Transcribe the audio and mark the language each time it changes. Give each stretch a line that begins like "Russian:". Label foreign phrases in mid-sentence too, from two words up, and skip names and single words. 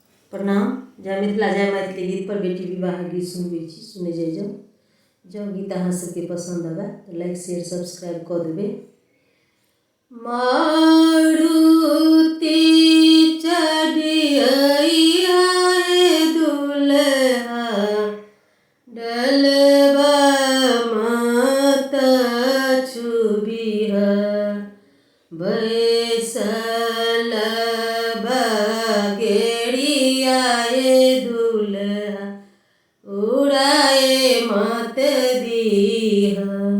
Maithili: प्रणाम। जय मिथिला जय मैथिली गीत पर बेटी विवाह गीत सुनबे छी, सुने जाइ जाओ। जँ गीत अहाँ सबके पसंद आवे तो
English: like share subscribe
Maithili: कऽ देबै। मारुति चढ़िया दुल्हा डलबा मत छुबिहा बैसल बगेड़िया दुल्हा उड़ाए मत दीहा।